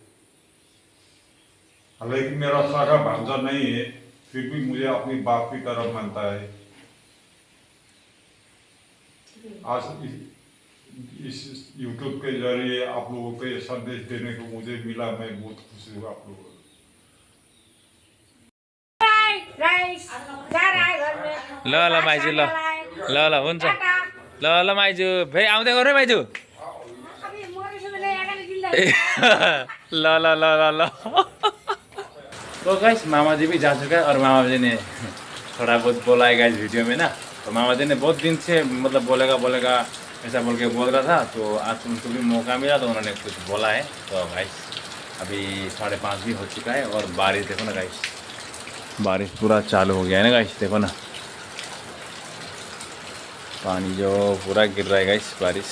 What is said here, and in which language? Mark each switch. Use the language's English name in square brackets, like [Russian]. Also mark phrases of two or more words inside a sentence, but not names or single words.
[Hindi] हालांकि मेरा सागा भांजा नहीं है फिर भी मुझे अपनी बाप की तरह मानता है। आज इस YouTube के जरिए आप लोगों को ये संदेश देने को मुझे मिला, मैं बहुत खुश हूँ आप लोगों को। [Nepali] ल ल माइजू ल ल ल हुन्छ ल ल माइजू फेरि आउँदै गर है माइजू। ल ल ल ल ल [Hindi] तो गाइस मामा जी भी जा चुका है और मामा जी ने थोड़ा बहुत बोला है गाइस वीडियो में ना, तो मामा जी ने बहुत दिन से मतलब बोलेगा ऐसा बोल के बोल रहा था, तो आज उनको भी मौका मिला तो उन्होंने कुछ बोला है। तो गाइस अभी 5:30 भी हो चुका है और बारिश देखो ना गाइस, बारिश पूरा चालू हो गया है ना गाइस, देखो ना पानी जो पूरा गिर रहा है गाइस बारिश।